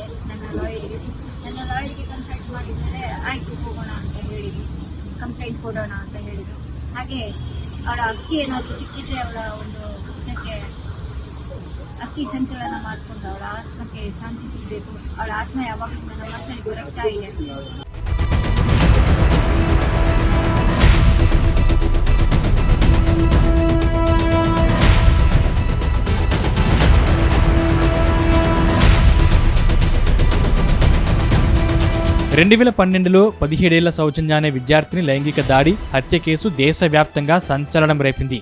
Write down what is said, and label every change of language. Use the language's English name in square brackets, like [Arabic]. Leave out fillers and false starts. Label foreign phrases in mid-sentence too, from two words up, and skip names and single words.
[Kannada] ನನ್ನ ಲಾಯರ್ಗೆ ಕನ್ಸಲ್ಟ್ ಮಾಡಿದ್ಮೇಲೆ ಆಯಿತು ಹೋಗೋಣ ಅಂತ ಹೇಳಿದ್ವಿ, ಕಂಪ್ಲೇಂಟ್ ಕೊಡೋಣ ಅಂತ ಹೇಳಿದರು. ಹಾಗೆ ಅವಳ ಅಕ್ಕಿ ಏನಾದರೂ ಸಿಕ್ಕಿದ್ರೆ ಅವಳ ಒಂದು ಇದಕ್ಕೆ ಅಕ್ಕಿ ಸಂಚಲನ ಮಾಡಿಕೊಂಡು ಅವಳ ಆತ್ಮಕ್ಕೆ ಶಾಂತಿ ಸಿಗಬೇಕು. ಅವಳ ಆತ್ಮ ಯಾವಾಗಲೂ ನನ್ನ ಮನಸ್ಸಲ್ಲಿ ಗೊರಗ್ತಾ ಇದೆ. [Telugu] రెండు 2012లో 17 ఏళ్ల సౌజన్య అనే విద్యార్థిని లైంగిక దాడి, హత్య కేసు దేశవ్యాప్తంగా సంచలనం రేపింది.